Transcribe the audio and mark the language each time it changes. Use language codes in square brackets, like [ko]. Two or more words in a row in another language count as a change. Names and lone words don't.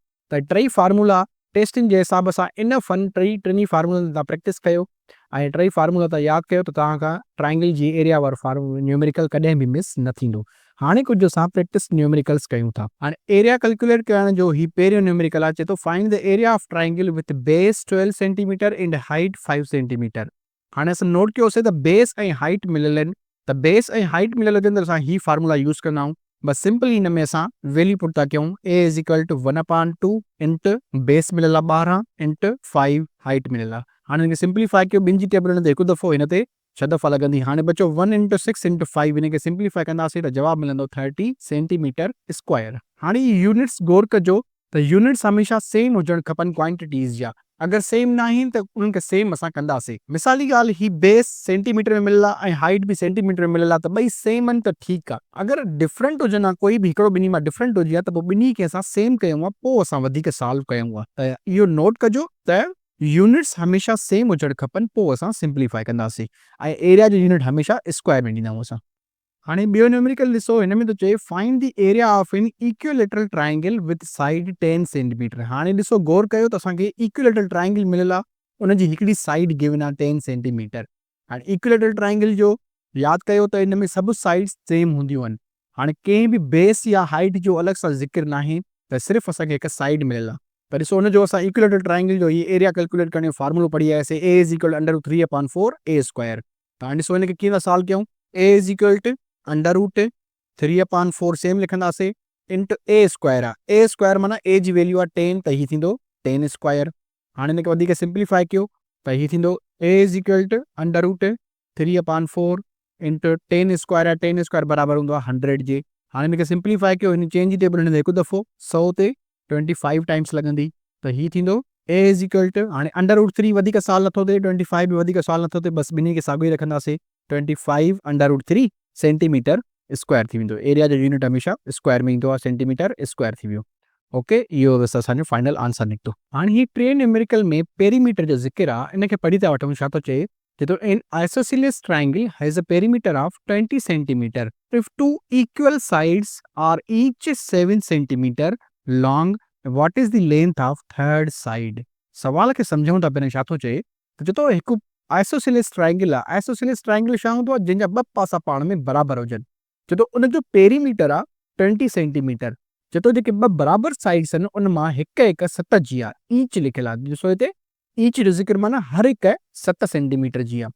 [sd] त 3 [en] formula testing [sd] जे हिसाब सां इनफ आहिनि। टिनी फार्मूलनि तव्हां प्रैक्टिस कयो ऐं 3 फार्मूला तव्हां यादि कयो त तव्हांखां ट्रायंगल जी एरिया वारो न्यूमेरिकल कॾहिं बि मिस न थींदो। हाणे कुझु असां [en] practice numericals [sd] कयूं था। हाणे [en] area calculate [sd] करण जो ही पहिरियों न्यूमेरिकल आहे। [en] चए थो find the area of triangle with base 12 centimeter and height 5 centimeter. [sd] हाणे असां नोट कयोसीं त बेस ऐं हाइट मिलियल आहिनि। त बेस ऐं हाइट मिलियल हुजनि त असां ही [en] formula use [sd] कंदा आहियूं। बस सिंपल हिन में असां [en] value put [sd] था कयूं। [en] a is equal to 1/2 into base [sd] मिलियल आहे [en] 12 into 5 height [sd] मिलियल आहे। हाणे हिनखे सिंप्लीफाई कयो, ॿिनि जी टेबलनि ते हिकु दफ़ो, हिन ते 6 दफ़ा लॻंदी। हाणे बचो 1 इंटू 6 इंटू 5, हिनखे सिंप्लीफाई कंदासीं त जवाबु मिलंदो 30 [en] centimeter square. [sd] हाणे यूनिट्स गौर कजो त यूनिट्स हमेशह सेम हुजणु खपनि क्वांटिटीज़ जा। अगरि सेम न आहिनि त उन्हनि खे सेम असां कंदासीं। मिसाली ॻाल्हि, ही बेस सेंटीमीटर में मिलियल आहे ऐं हाइट बि सेंटीमीटर में मिलियल आहे, त ॿई सेम आहिनि त ठीकु आहे। अगरि डिफरेंट हुजनि हा, कोई बि हिकिड़ो ॿिन्ही मां डिफरेंट हुजे हा, त पोइ ॿिन्ही खे असां सेम कयूं आहे, पोइ असां वधीक सॉल्व कयूं आहे। त इहो नोट कजो त यूनिट्स हमेशह सेम हुजणु खपनि, पोइ असां सिंप्लीफाई कंदासीं। ऐं एरिया जो यूनिट हमेशह स्क्वायर में ॾींदा आहियूं असां। [en] हाणे ॿियो न्यूमेरिकल ॾिसो, हिन में थो चए find the area of an equilateral triangle with side 10 centimeter. [sd] हाणे ॾिसो गौर कयो त असांखे [en] equilateral triangle [sd] मिलियल आहे, उनजी हिकिड़ी [en] side given [sd] आहे 10 सेंटीमीटर। हाणे [en] equilateral triangle [sd] जो यादि कयो त हिन में सभु साइड्स सेम हूंदियूं आहिनि। हाणे कंहिं बि बेस या हाइट जो अलॻि सां ज़िक्र न आहे, त सिर्फ़ु असांखे हिकु साइड मिलियल आहे। त ॾिसो हुनजो असां [en] equilateral triangle [sd] जो ही [en] area calculate [sd] करण जो फार्मूलो पढ़ी आयासीं। [en] a is equal under root 3/4 a square. [sd] त हाणे ॾिसो हिनखे कीअं था सॉल्व कयूं। [en] a is equal to under root 3/4 same लिखंदासीं into a square आहे। a square [sd] माना a जी वैल्यू आहे 10, त हीअ थींदो 10 स्क्वायर। हाणे हिनखे वधीक सिंप्लीफाई कयो त हीअ थींदो [en] a is equal to under root 3/4 into 10 square [sd] आहे। 10 स्क्वायर बराबरि हूंदो आहे 100 जे। हाणे हिनखे सिंप्लीफाई कयो, हिन चेंज जी टेबल हिन ते हिकु दफ़ो 100 ते 25 टाइम्स लॻंदी, त हीअ थींदो [en] a is equal to, [sd] हाणे [en] under root [sd] 3 वधीक सॉल्व नथो थिए, 25 बि वधीक सॉल्व नथो थिए, बसि ॿिन्ही खे साॻियो ई रखंदासीं। 25 [en] under root 3 centimeter square [sd] थी वेंदो। एरिया जो यूनिट हमेशह स्क्वायर में ईंदो आहे, [en] centimeter square [sd] थी वियो। ओके, इहो बसि असांजो [en] final answer [sd] निकितो। हाणे ही 3 न्यूमेरिकल में पेरीमीटर जो ज़िक्र आहे, इनखे पढ़ी था वठूं। छा थो चए, [en] an isosceles triangle has a perimeter of 20 centimeter if 2 equal sides are each 7 centimeter long, what is the length of third side. [sd] सवाल खे सम्झूं था पहिरियों। छा थो चए त चए थो हिकु [en] isosceles triangle [sd] आहे। [en] isosceles triangle [sd] छा हूंदो आहे? जंहिंजा 2 पासा पाण में बराबरि हुजनि। चए थो उनजो पेरीमीटर आहे 20 सेंटीमीटर। चए थो जेके 2 बराबरि साइड्स आहिनि, उन मां हिकु 7 जी आहे। ईच लिखियलु आहे, ॾिसो हिते ईच जो ज़िक्र माना हर हिकु 7 सेंटीमीटर जी आहे।